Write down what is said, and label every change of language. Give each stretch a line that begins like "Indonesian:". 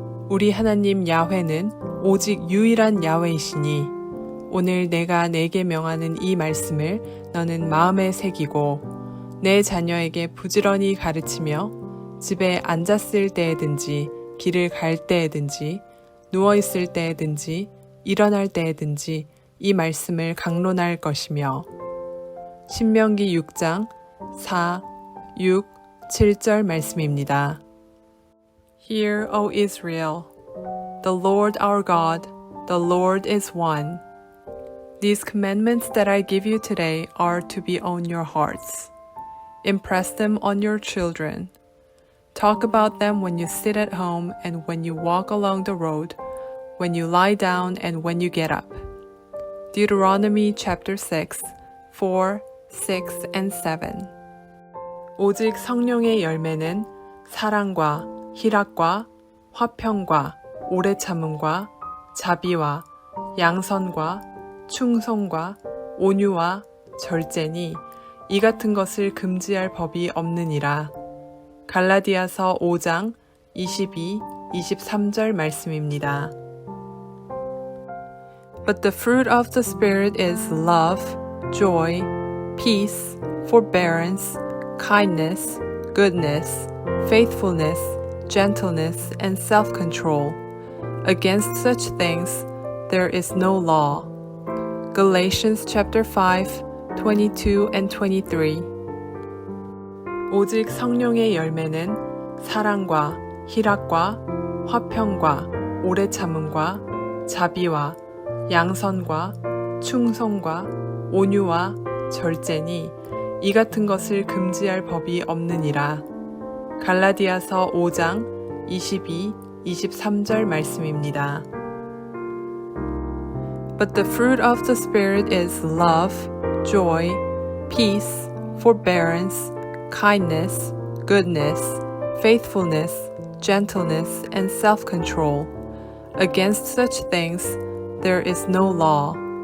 Korean: 우리 하나님 야훼는 오직 유일한 야훼이시니 오늘 내가 내게 명하는 이 말씀을 너는 마음에 새기고 내 자녀에게 부지런히 가르치며 집에 앉았을 때에든지 길을 갈 때에든지 누워있을 때에든지 일어날 때에든지 이 말씀을 강론할 것이며 신명기 6장 4, 6, 7절 말씀입니다.
English: Hear, O Israel, the Lord our God, the Lord is one. These commandments that I give you today are to be on your hearts. Impress them on your children. Talk about them when you sit at home and when you walk along the road, when you lie down and when you get up. Deuteronomy chapter 6, 4, 6 and 7.
Korean: 오직 성령의 열매는 사랑과 희락과 화평과 오래 참음과 자비와 양선과 충성과 온유와 절제니 이 같은 것을 금지할 법이 없느니라. 갈라디아서 5장 22, 23절 말씀입니다.
English: But the fruit of the Spirit is love, joy, peace, forbearance, kindness, goodness, faithfulness, gentleness, and self-control. Against such things there is no law. Galatians chapter 5, 22 and 23.
Korean: 오직 성령의 열매는 사랑과 희락과 화평과 오래 참음과 자비와 양선과 충성과 온유와 절제니 이 같은 것을 금지할 법이 없느니라. 갈라디아서 5장 22, 23절 말씀입니다.
English: But the fruit of the Spirit is love, joy, peace, forbearance, kindness, goodness, faithfulness, gentleness, and self-control. Against such things there is no law.